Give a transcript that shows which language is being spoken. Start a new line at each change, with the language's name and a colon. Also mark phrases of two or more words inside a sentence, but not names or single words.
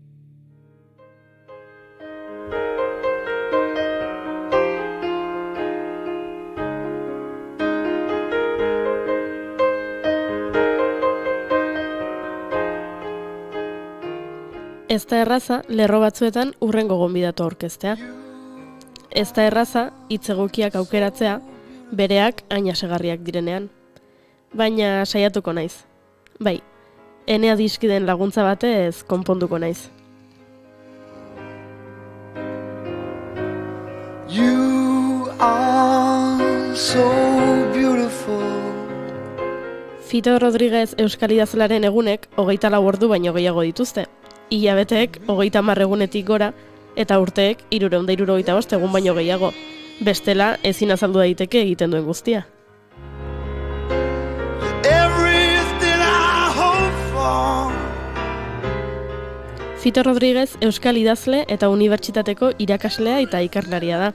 Basque: Ez da erraza, lerro batzuetan hurrengo gonbidatu aurkeztea. Ez da erraza, hitz egokiak aukeratzea, bereak ainasegarriak direnean. Baina saiatuko naiz. Bai, Enea diskiden laguntza batez konponduko naiz.
English: You are so beautiful.
Basque: Fito Rodriguez euskal idazlearen egunek 24 ordu baino gehiago dituzte. Hilabeteek 30 egunetik gora eta urteek 365 egun baino gehiago. Bestela ezin azaldu daiteke egiten duen guztia. Fito Rodriguez euskal idazle eta unibertsitateko irakaslea eta ikerlaria da.